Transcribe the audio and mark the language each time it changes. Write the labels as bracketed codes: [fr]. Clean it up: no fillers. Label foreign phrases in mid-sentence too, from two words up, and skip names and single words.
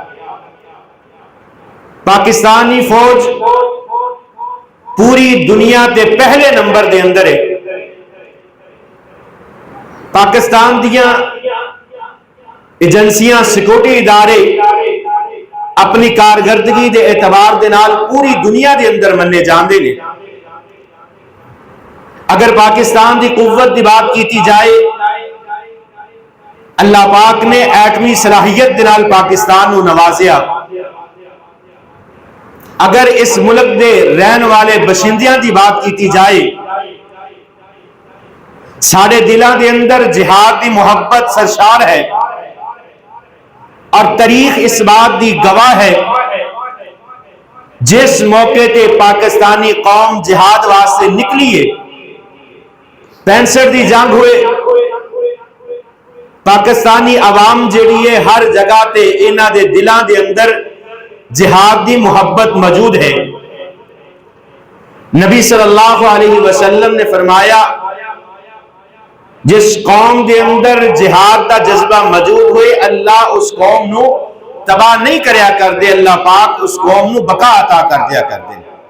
[pa] پاکستانی فوج پوری دنیا دے پہلے نمبر دے اندر ہے۔ پاکستان دیاں ایجنسیاں، سیکورٹی ادارے اپنی کارکردگی دے اعتبار دے نال پوری دنیا دے اندر مننے جاندے نے۔ اگر پاکستان دی قوت دی بات کیتی جائے، اللہ پاک نے ایٹمی صلاحیت دے نال پاکستان نو نوازیا۔ اگر اس ملک دے رہن والے باشندیاں دی بات کیتی جائے، ساڑے دلاں دے اندر جہاد دی محبت سرشار ہے، اور تاریخ اس بات دی گواہ ہے، جس موقع تے پاکستانی قوم جہاد واسطے نکلی ہے، 65 دی جنگ ہوئے، پاکستانی عوام جڑی ہے ہر جگہ تے انہاں دے دلاں دے اندر جہاد دی محبت موجود ہے۔ نبی [ar] صلی اللہ علیہ وسلم [pa] نے فرمایا، جس قوم دے اندر جہاد دا جذبہ موجود ہوئے، اللہ اس قوم نو تباہ نہیں کریا کر دے، اللہ پاک اس قوم نو بقا عطا کر دیا کر دے۔